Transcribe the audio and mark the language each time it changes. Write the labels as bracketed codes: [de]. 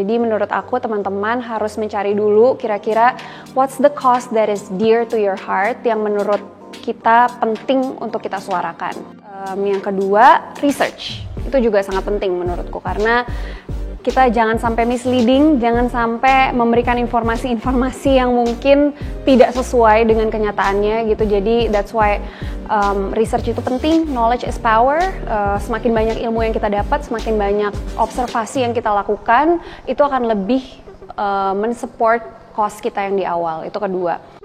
[id] Jadi menurut aku teman-teman harus mencari dulu kira-kira [en] what's the cause that is dear to your heart [id] yang menurut kita penting untuk kita suarakan. Yang kedua, research. Itu juga sangat penting menurutku karena kita jangan sampai misleading, jangan sampai memberikan informasi-informasi yang mungkin tidak sesuai dengan kenyataannya gitu. Jadi [en] that's why [id] research itu penting, [en] knowledge is power. [id] Semakin banyak ilmu yang kita dapat, semakin banyak observasi yang kita lakukan, itu akan lebih mensupport cause kita yang di awal. Itu kedua.